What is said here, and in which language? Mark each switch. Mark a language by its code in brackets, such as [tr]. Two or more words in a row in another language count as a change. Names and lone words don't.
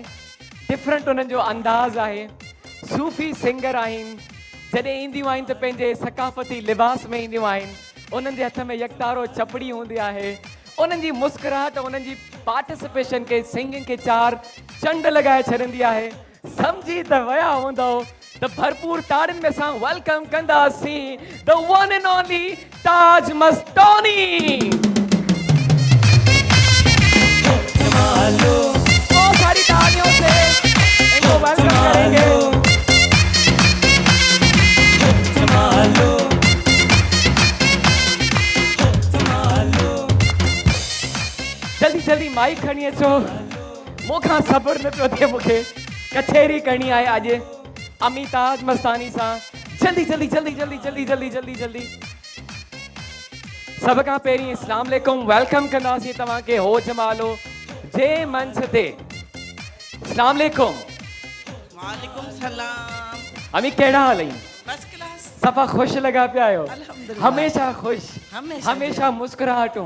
[sd] डिफरेंट उन्हनि जो अंदाज़ आहे। सूफ़ी सिंगर आहिनि, जॾहिं ईंदियूं आहिनि त पंहिंजे सकाफ़ती लिबास में ईंदियूं आहिनि। उन्हनि जे हथ में यकतारो चपड़ी हूंदी आहे। उन्हनि जी मुस्कुराहट, उन्हनि जी पार्टिसिपेशन खे, सिंगिंग खे चार चंड लॻाए छॾींदी आहे। सम्झी त विया हूंदो त भरपूर ताड़ियुनि में असां वेलकम कंदासीं [en] the one and only [sd] ताज मस्तानी। [hi] बहुत सारी तालियों से इनको वेलकम करेंगे। [sd] जल्दी जल्दी माइक खणी अचो। मूंखां सब्र न पियो थिए, मूंखे कचहरी करणी आहे अॼु अमिताज मस्तानी सां। जल्दी जल्दी जल्दी जल्दी जल्दी जल्दी जल्दी जल्दी सब खां पहिरीं [ar] السلام عليكم [sd] वेलकम कंदासीं तव्हांखे हो जमालो जे मंच ते। [ar] السلام عليكم. وعليكم السلام. [sd] अमी कहिड़ा हाल आहिनि? [en] first class. [sd] सफ़ा ख़ुशि लॻा पिया आहियो? [ar] अल्हम्दुलिल्लाह। [sd] हमेशा ख़ुशि, हमेशा मुस्कुराहटूं,